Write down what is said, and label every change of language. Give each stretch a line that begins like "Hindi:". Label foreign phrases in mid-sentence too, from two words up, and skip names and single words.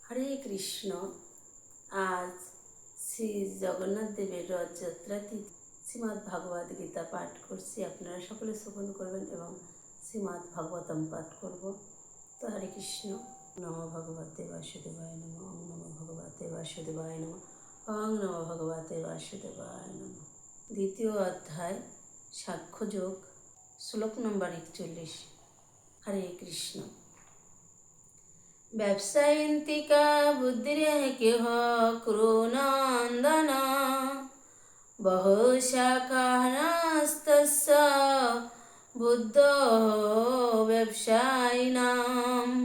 Bangla: হরে কৃষ্ণ। আজ শ্রী জগন্নাথ দেবের রথযাত্রা তিথি। শ্রীমদ্ ভাগবত গীতা পাঠ করছি, আপনারা সকলে শ্রবণ করবেন এবং শ্রীমদ্ ভাগবতম পাঠ করব।
Sanskrit: তো হরে কৃষ্ণ। নমো ভগবতে বাসুদেবায় নমঃ। ওং নমো ভগবতে বাসুদেবায় নমঃ। ওং নমো ভগবতে বাসুদেবায় নমঃ।
Bangla: দ্বিতীয় অধ্যায় সাক্ষ্যযোগ, শ্লোক নম্বর 41। হরে কৃষ্ণ।
Sanskrit: ব্যবসায়ন্তিকা বুদ্ধিরেহ ক্রুনন্দন বহু শাখাস্তস্য বুদ্ধ ব্যবসায়িনাম।